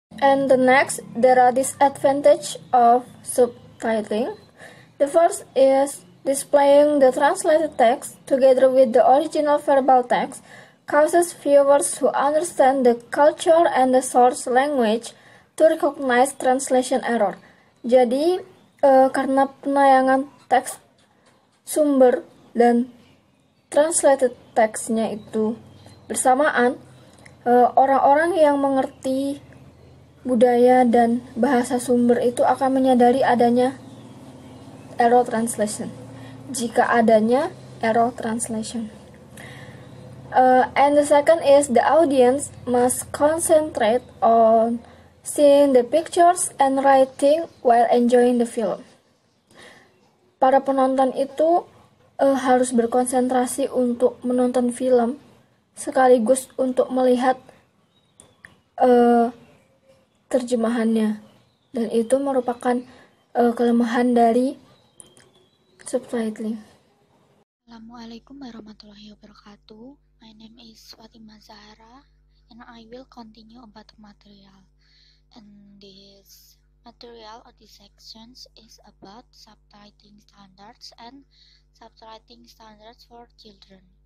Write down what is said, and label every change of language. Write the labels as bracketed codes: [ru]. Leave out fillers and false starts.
[en] And the next, there are disadvantages of subtitling. The first is displaying the translated text together with the original verbal text causes viewers who understand the culture and the source language to recognize translation error. [id] Jadi, karena penayangan teks sumber dan translated text-nya itu bersamaan, orang-orang yang mengerti budaya dan bahasa sumber itu akan menyadari adanya error translation. Jika adanya error translation. [en] And the second is the audience must concentrate on seeing the pictures and writing while enjoying the film. [id] Para penonton itu harus berkonsentrasi untuk menonton film sekaligus untuk melihat terjemahannya, dan itu merupakan kelemahan dari subtitling. [ar] Assalamualaikum warahmatullahi wabarakatuh. [en] My name is Fatima Zahra and I will continue about the material. And this material or this sections is about subtitling standards and subtitling standards for children.